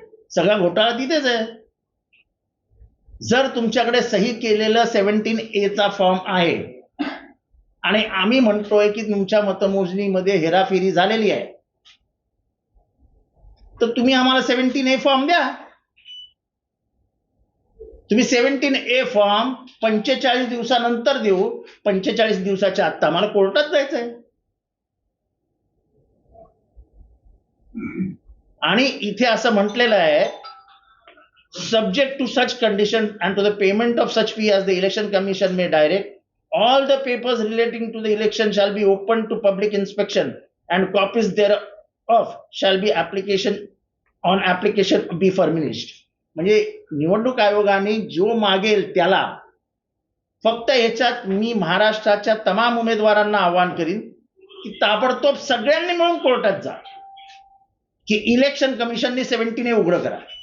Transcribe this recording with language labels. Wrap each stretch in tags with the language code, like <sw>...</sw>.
<mr>सगळा घोटाळा तिथेच आहे. जर तुमच्याकडे सही केलेलं 17A चा फॉर्म आहे आणि आम्ही म्हणतोय की तुमच्या मतमोजणीमध्ये हेराफेरी झालेली आहे, तर तुम्ही आम्हाला 17A फॉर्म द्या. तुम्ही 17A फॉर्म 45 दिवसानंतर देऊ, 45 दिवसाच्या आत आम्हाला कोर्टात जायचंय. आणि इथे असं म्हटलेलं आहे,</mr> <en>subject to such condition and to the payment of such fee as the election commission may direct, all the papers relating to the election shall be open to public inspection and copies thereof shall be on application be furnished.</en> <mr>म्हणजे निवडणूक आयोगाने जो मागेल त्याला, फक्त याच्यात मी महाराष्ट्राच्या तमाम उमेदवारांना आवाहन करीन की ताबडतोब सगळ्यांनी मिळून कोर्टात जा की इलेक्शन कमिशनने 17A उघड करा.</mr>